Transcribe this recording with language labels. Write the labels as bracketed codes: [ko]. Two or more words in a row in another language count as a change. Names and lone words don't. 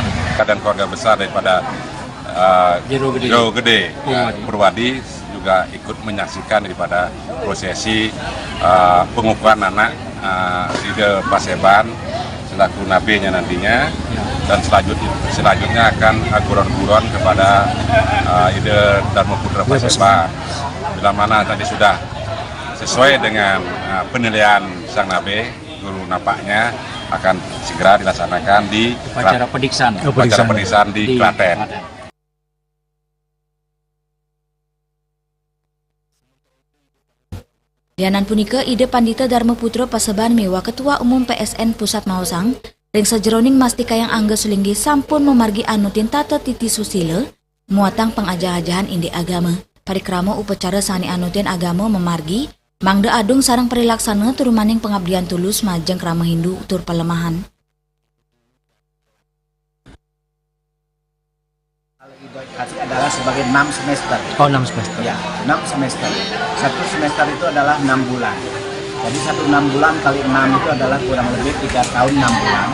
[id] Dan keluarga besar daripada Jero Gede Purwadi juga ikut menyaksikan daripada prosesi pengukuhan anak Ide Paseban selaku nabinya nantinya, dan selanjutnya akan guron-guron kepada Ide Dharma Putra Paseban, bila mana tadi sudah sesuai dengan penilaian sang nabe, guru napaknya akan segera dilaksanakan di upacara pediksaan di Klaten. [ban] Lianan punika ide Pandita Dharma Putra Paseban mewa Ketua Umum PSN Pusat Mausang, ring sajeroning mastika yang angga Sulinggih sampun memargi anutin tata titi susila, muatang pengajah-ajahan indi agama. Parikrama upacara sani anutin agama memargi, mangda adung sarang perilaksana turumaning pengabdian tulus majeng krama Hindu tur pelemahan. [id] Adalah sebagai 6 semester. Oh, 6 semester. Ya, 6 semester. Satu semester itu adalah 6 bulan. Jadi 6 bulan kali 6 itu adalah kurang lebih 3 tahun 6 bulan.